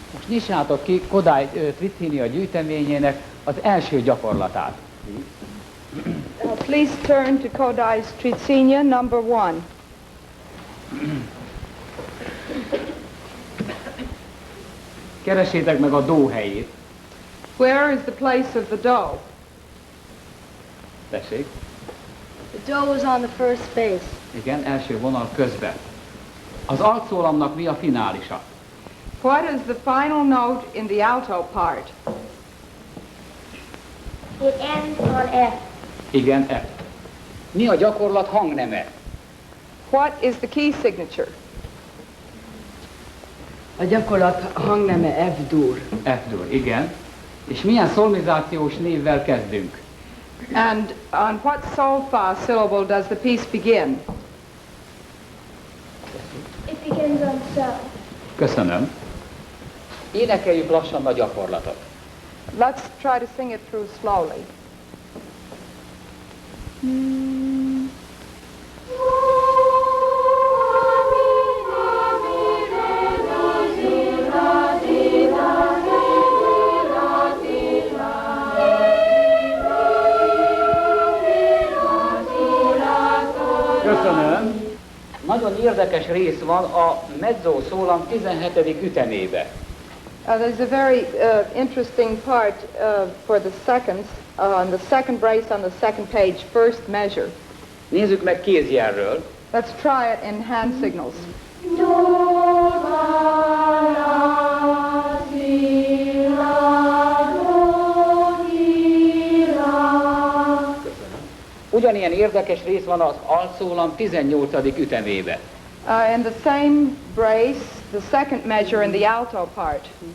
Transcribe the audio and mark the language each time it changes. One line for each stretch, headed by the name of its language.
Hungarian: nyissátok ki Kodaly Tricínia gyűjteményének az első gyakorlatát.
English: Please turn to Kodaly's Tricínia number 1.
Hungarian: Keresétek meg a dó helyét.
English: Where is the place of the dough?
Hungarian: Tessék.
English: The dough was on the first space.
Hungarian: Igen, első vonal közben. Az altszólamnak mi a finálisa?
English: What is the final note in the alto part? It ends on F.
Hungarian: Igen, F. Mi a gyakorlat hangneme?
English: What is the key signature?
Hungarian: A gyakorlat hangneme F-dur. F-dur, igen. És milyen szolmizációs névvel kezdünk?
English: And on what sol-fa syllable does the piece begin? It begins on so.
Hungarian: Köszönöm. Énekeljük lassan a gyakorlatot.
English: Let's try to sing it through slowly.
Hungarian: Köszönöm. Nagyon érdekes rész van a mezzo szólam 17. ütemébe.
English: There's a very interesting part for the seconds, on the second brace on the second page, first measure.
Hungarian: Nézzük meg kézjelről.
English: Let's try it in hand signals.
Hungarian: Ugyanilyen érdekes rész van az altszólam 18. ütemébe.
English: In the same brace, the second measure in the alto part.